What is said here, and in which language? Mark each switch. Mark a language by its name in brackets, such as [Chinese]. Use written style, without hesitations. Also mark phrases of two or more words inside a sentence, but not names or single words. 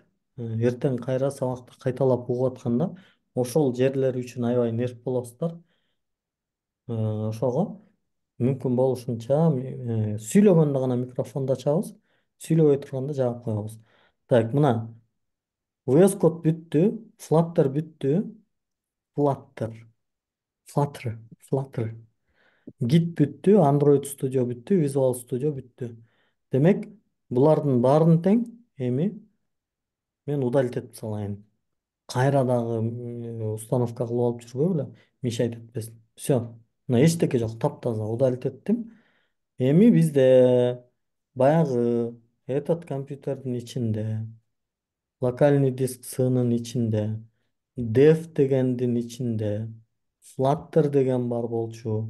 [Kyrgyz] Эртең кайра сабакты кайталап угуп атканда ошол жерлер үчүн аябай нерв болосуздар. Ошого мүмкүн болушунча сүйлөгөндө гана микрофонду ачабыз, сүйлөбөй турганда жаап коебуз. Так, мына VS Code бүттү, Flutter бүттү, Flutter, Flutter, Flutter. Git бүттү, Android Studio бүттү, Visual Studio бүттү. Демек, булардын баарын тең эми мен удалить этип салайын. Кайра дагы установка кылып алып жүрбөй беле, мешать этпесин. Все. Мына эчтеке жок, таптаза удалить эттим. Эми бизде баягы этот компьютердин ичинде, [Russian] локальный диск [Kyrgyz] сынын ичинде, dev дегендин ичинде, Flutter деген бар болчу.